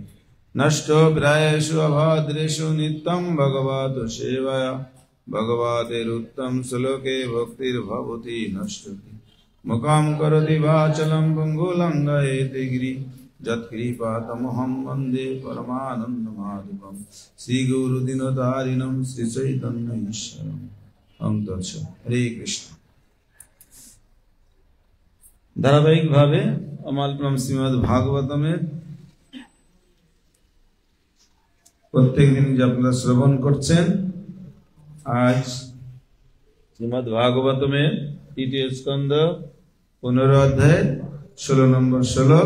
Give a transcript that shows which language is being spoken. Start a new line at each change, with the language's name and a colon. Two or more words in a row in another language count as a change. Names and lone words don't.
Sanskrit: नष्टो प्रायेषु अभाद्रेषु नित्यं भगवतो सेवया भगवतेरुत्तम श्लोके भक्तिर्भवति नश्यति। मुखं करोति वाचालं पङ्गुलङ्घयते गिरिं यत्कृपातमहं वन्दे परमानन्दमाधवं श्रीगुरुदिनतारिणं श्रीचैतन्यईश्वरम्। हरे कृष्ण।
Bangla: ধারাবাহিক ভাবে অমালপ্রম শ্রীমদ ভাগবতমের প্রত্যেক দিন যে আপনারা শ্রবণ করছেন, আজ শ্রীমদ ভাগবতমের তৃতীয় স্কন্ধ 15 অধ্যায় 16 নম্বর শ্লোক।